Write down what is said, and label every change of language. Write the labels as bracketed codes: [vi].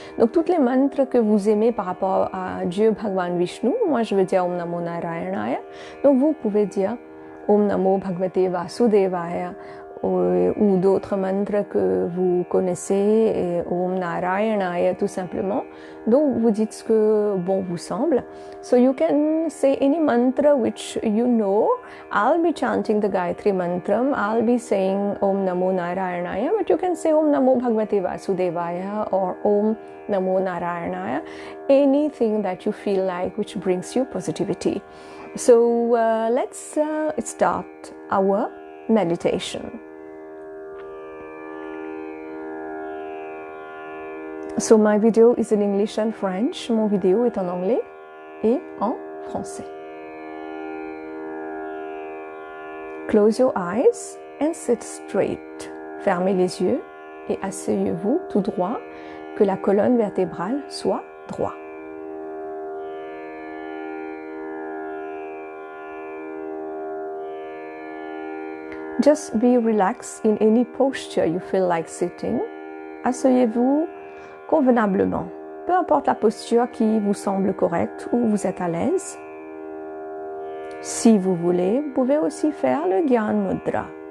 [fr] Donc toutes les mantras que vous aimez par rapport à Dieu Bhagavan Vishnu, moi je veux dire Om Namo Narayanaya. Donc vous pouvez dire Om Namo Bhagavate Vasudevaya, ou d'autres mantras que vous connaissez, et Om Narayanaya tout simplement. Donc vous dites ce que bon vous semble. [en] So you can say any mantra which you know. I'll be chanting the Gayatri Mantram. I'll be saying Om Namo Narayanaya, but you can say Om Namo Bhagavate Vasudevaya or Om Namo Narayanaya. Anything that you feel like which brings you positivity. So let's start our meditation. So my video is in English and French. [fr] Mon vidéo est en anglais et en français. [en] Close your eyes and sit straight. [fr] Fermez les yeux et asseyez-vous tout droit, que la colonne vertébrale soit droite. [en] Just be relaxed in any posture you feel like sitting. [fr] Asseyez-vous convenablement, peu importe la posture qui vous semble correcte ou vous êtes à l'aise. Si vous voulez, vous pouvez aussi faire le Gyan Mudra.